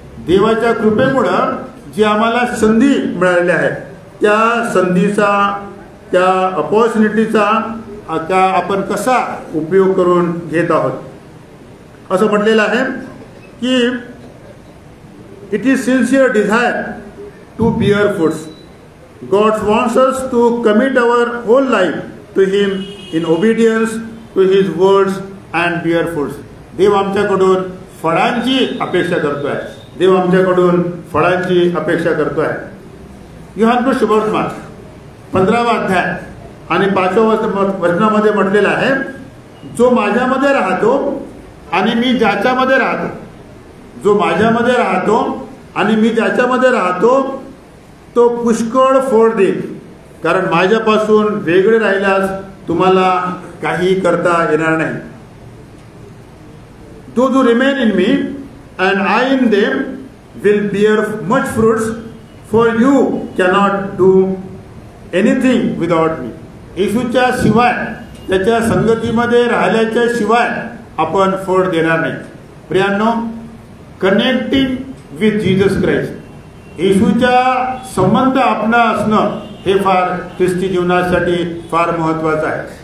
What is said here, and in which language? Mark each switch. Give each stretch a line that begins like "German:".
Marathi: देवाच्या कृपेमुळं जी आम्हाला संधी मिळालेली आहे त्या संधीचा, त्या अपॉर्च्युनिटीचा आपण कसा उपयोग करून घेत आहोत. असं म्हटलेलं आहे की
English: It is sincere desire to bear fruits. God wants us to commit our whole life to Him in obedience to His words and bear fruits.
Marathi: देव आमच्याकडून फळांची अपेक्षा करतोय. देव आमच्याकडून फळांची अपेक्षा करतोय. यूहन्ना शुभवर्तमान 15वा अध्याय आणि 5व्या वचनामध्ये म्हटलेलं आहे, जो माझ्यामध्ये राहतो आणि मी ज्याच्यामध्ये राहतो, जो माझ्यामध्ये राहतो आणि मी ज्याच्यामध्ये राहतो तो पुष्कळ फळ देईल, कारण माझ्यापासून वेगळे राहिल्यास तुम्हाला काही करता येणार नाही.
English: Those who remain in me and I in them will bear much fruits, for you cannot do anything without me.
Marathi: येशूच्या शिवाय, त्याच्या संगतीमध्ये राहिल्याच्या शिवाय आपण फळ देणार नाही. प्रियांनो,
English: connecting with Jesus Christ,
Marathi: येशूच्या संबंध आपला असणं हे फार ख्रिस्ती जीवनासाठी फार महत्त्वाचं आहे.